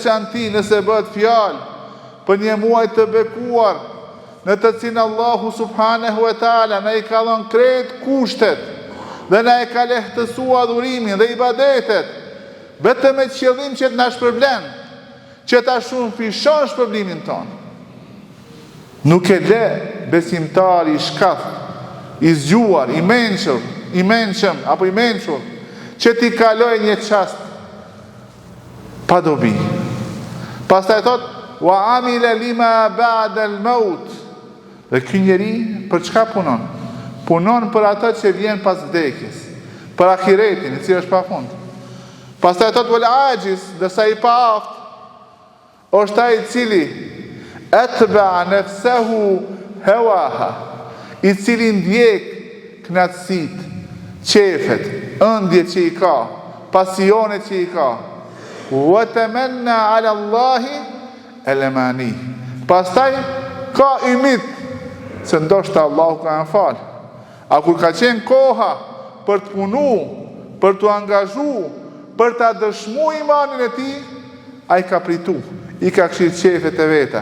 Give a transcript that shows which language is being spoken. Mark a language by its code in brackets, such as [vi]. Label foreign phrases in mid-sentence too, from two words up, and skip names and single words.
[sq] Në veçanti nëse bëhet fjalë për një muaj të bekuar, në të cilin Allahu [ar] سبحانه وتعالى [sq] na I ka dhënë krejt kushtet dhe na e ka lehtësuar adhurimin dhe ibadetet, vetëm me qëllim që të na shpërblen, që ta shumëfishon shpërblimin tonë. Nuk e le besimtari I shkath, I zgjuar, I mençëm apo I mençur, që t'i kaloj një çast pa dobi. Pastaj thot, [ar] وعمل لما بعد الموت. [sq] Dhe ky njeri për çka punon? Punon për atë që vjen pas vdekjes, për ahiretin, I cili është pafund. Pastaj thot [ar] والعاجز, [sq] dhe sa I paaft, është ai I cili [ar] أتبع نفسه هواها, [sq] I cili ndjek knatësit, qefet, ëndjet që I ka, pasionet që I ka. [ar] وتمنى على الله الأماني. [sq] Pastaj ka ymit se ndoshta Allahu ka fal. A kur ka qenë koha për të punu, për të angazhu, për të dëshmu imanin e tij, ai ka pritu, I ka këshirë qefet e veta.